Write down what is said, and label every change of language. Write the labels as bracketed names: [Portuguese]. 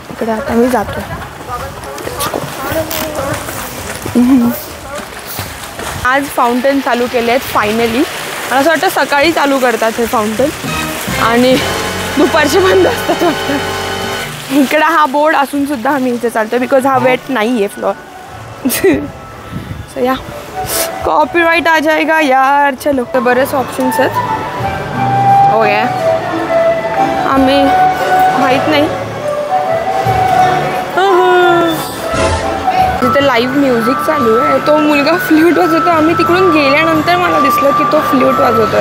[Marathi] इकडे आता मी जातो. आज फाउंटन चालू केले आहेत फायनली. मला असं वाटतं सकाळी चालू करतात हे फाउंटन आणि दुपारचे बंद असतात वाटतं. इकडे हा बोर्ड असून सुद्धा आम्ही इथे चालतो बिकॉज हा वेट नाही आहे फ्लोर. [Hindi] सो या कॉपीराइट आ जाएगा यार. [Marathi] चलो तर बरेच ऑप्शन्स आहेत. हो या आम्ही माहीत नाही. जिथे लाईव्ह म्युझिक चालू आहे तो मुलगा फ्ल्यूट वाजवतो. आम्ही तिकडून गेल्यानंतर मला दिसलं की तो फ्ल्यूट वाजवतोय.